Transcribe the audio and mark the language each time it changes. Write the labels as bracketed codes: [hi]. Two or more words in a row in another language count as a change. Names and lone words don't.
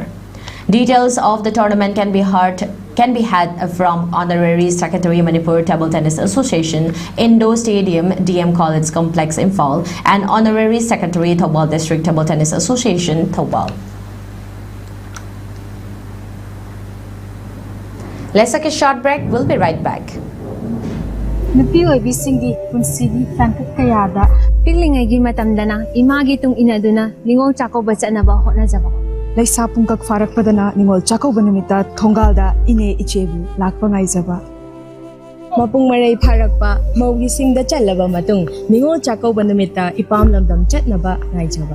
[en] Details of the tournament can be had from Honorary Secretary Manipur Table Tennis Association, Indo Stadium, DM College Complex, Imphal, and Honorary Secretary Thoubal District Table Tennis Association, Thoubal. Let's take a short break. We'll be right back. [mni] Nupi oibisinggi punsigi tangkat kayada Piglingay matamdana imagi tung inaduna ningol chakauba chanaba hotnajaba. Laisa pungkak farakpadana ningol chakauba numita thongalda ine ichebu lakpa ngaijaba. Mapung maray pharakpa maugi singda chalaba matung ningol chakauba numita ipam lamdam chatnaba ngaijaba.